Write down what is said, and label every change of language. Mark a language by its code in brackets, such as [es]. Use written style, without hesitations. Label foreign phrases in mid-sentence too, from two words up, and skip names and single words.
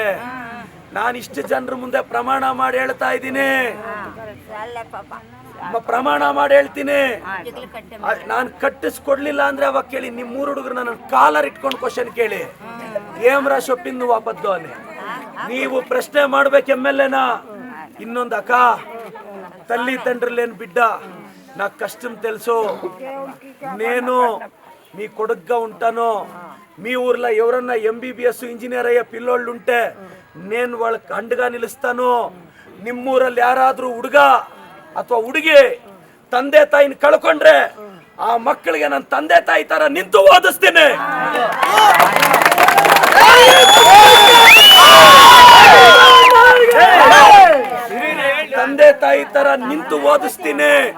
[kn] ನಾನು ಇಷ್ಟು ಜನರ ಮುಂದೆ ಪ್ರಮಾಣ ಮಾಡಿ ಹೇಳ್ತಾ ಇದ್ದೀನಿ, ಪ್ರಮಾಣ ಮಾಡಿ ಹೇಳ್ತೀನಿ. ನಾನು ಕಟ್ಟಿಸ್ಕೊಡ್ಲಿಲ್ಲ ಅಂದ್ರೆ ಅವಾಗ ಕೇಳಿ, ನಿಮ್ಮ 3 ಹುಡುಗರು ನನ್ನ ಕಾಲರ್ ಇಟ್ಕೊಂಡು ಕ್ವಶನ್ ಕೇಳಿ, [te] ఏమ్రా శొప్పిందు వాపద్దు [kn] ಅನೆ ನೀವು ಪ್ರಶ್ನೆ ಮಾಡ್ಬೇಕು MLAನ. ಇನ್ನೊಂದು ಅಕ್ಕ, [te] తల్లి తండ్రి లేని బిడ్డ, నాకు కష్టం తెలుసు, నేను మీ కొడుకుగా ఉంటాను. మీ ఊర్లో ఎవరన్నా MBBS ఇంజనీర్ అయ్యే పిల్లోళ్ళు ఉంటే నేను వాళ్ళకి అండగా నిలుస్తాను. [kn] ನಿಮ್ಮೂರಲ್ಲಿ ಯಾರಾದ್ರೂ ಹುಡುಗ ಅಥವಾ ಹುಡುಗಿ ತಂದೆ ತಾಯಿನ ಕಳ್ಕೊಂಡ್ರೆ ಆ ಮಕ್ಕಳಿಗೆ ನನ್ನ ತಂದೆ ತಾಯಿ ತರ ನಿಂತು ಓದಿಸ್ತೀನಿ. ತಂದೆ ತಾಯಿ ತರ ನಿಂತು ಓದಿಸ್ತೀನಿ.